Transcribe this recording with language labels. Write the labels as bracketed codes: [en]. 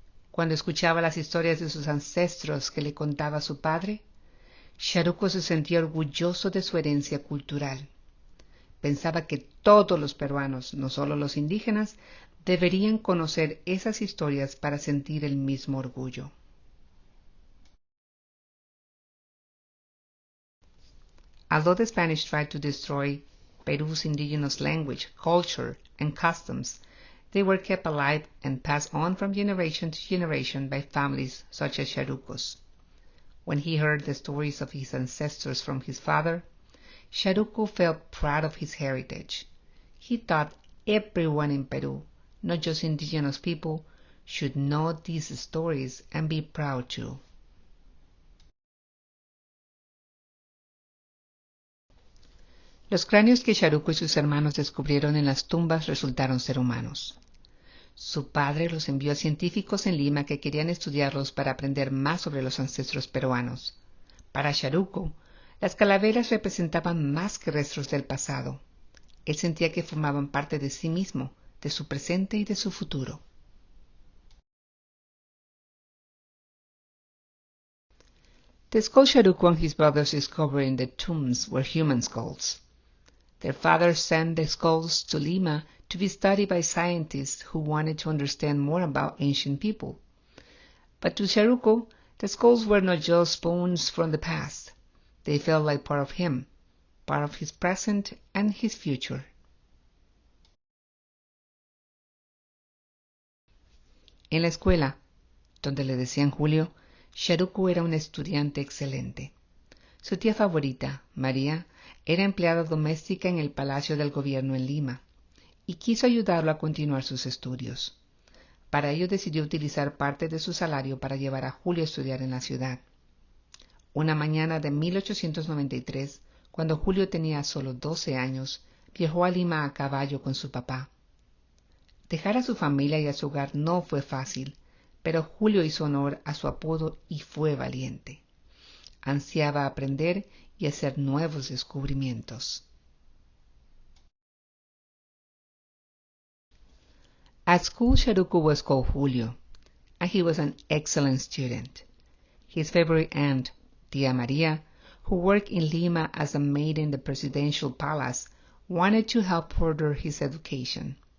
[es] Cuando escuchaba las historias de sus ancestros que le contaba su padre, Sharuco se sentía orgulloso de su herencia cultural. Pensaba que todos los peruanos, no solo los indígenas, deberían conocer esas historias para sentir el mismo orgullo. [en] Although the Spanish tried to destroy Peru's indigenous language, culture, and customs, they were kept alive and passed on from generation to generation by families such as Sharucos. When he heard the stories of his ancestors from his father, Sharuco felt proud of his heritage. He thought everyone in Peru, not just indigenous people, should know these stories and be proud too. [es] Los cráneos que Sharuco y sus hermanos descubrieron en las tumbas resultaron ser humanos. Su padre los envió a científicos en Lima que querían estudiarlos para aprender más sobre los ancestros peruanos. Para Sharuco, las calaveras representaban más que restos del pasado. Él sentía que formaban parte de sí mismo, de su presente y de su futuro. [en] The skull Sharuco and his brothers discovered in the tombs were human skulls. Their father sent the skulls to Lima to be studied by scientists who wanted to understand more about ancient people. But to Sharuco, the skulls were not just bones from the past. They felt like part of him, part of his present and his future. [es] En la escuela, donde le decían Julio, Sharuco era un estudiante excelente. Su tía favorita, María, era empleada doméstica en el Palacio del Gobierno en Lima y quiso ayudarlo a continuar sus estudios. Para ello decidió utilizar parte de su salario para llevar a Julio a estudiar en la ciudad. Una mañana de 1893, cuando Julio tenía solo 12 años, viajó a Lima a caballo con su papá. Dejar a su familia y a su hogar no fue fácil, pero Julio hizo honor a su apodo y fue valiente. Ansiaba aprender y hacer nuevos descubrimientos. [en] At school, Sharuco was called Julio, and he was an excellent student. His favorite aunt, Tia Maria, who worked in Lima as a maid in the presidential palace, wanted to help further his education.